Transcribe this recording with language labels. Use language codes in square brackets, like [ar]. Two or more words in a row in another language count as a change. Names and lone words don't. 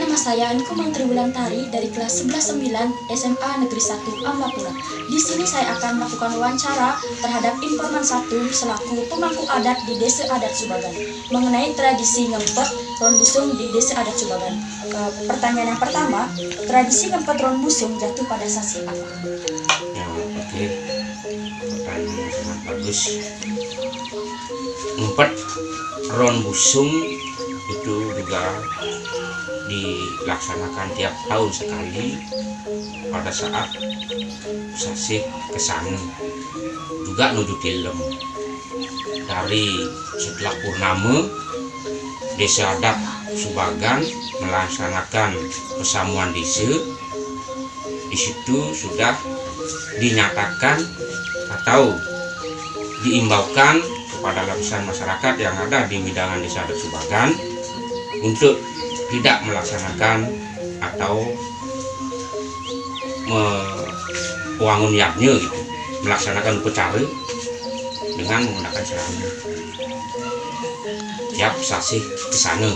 [id] Saya Niko Mantri Wulantari dari kelas 11-9 SMA Negeri 1 Amlapura. Di sini saya akan melakukan wawancara terhadap informan 1 selaku pemangku adat di Desa Adat Subagan mengenai tradisi ngempet ron busung di Desa Adat Subagan. Pertanyaan yang pertama, tradisi ngempet ron busung jatuh pada sasi apa? Ya, oke. Pertanyaan yang sangat bagus. Ngempet ron busung itu juga dilaksanakan tiap tahun sekali pada saat sasih kesana, juga [ban] nuju tilem. [id] Dari setelah purnama, Desa Adat Subagan melaksanakan pesamuan desa. Di situ sudah dinyatakan atau diimbaukan kepada lapisan masyarakat yang ada di widangan Desa Adat Subagan untuk tidak melaksanakan atau wangun yaknya gitu, melaksanakan upacara dengan menggunakan seragam tiap sasih kesana.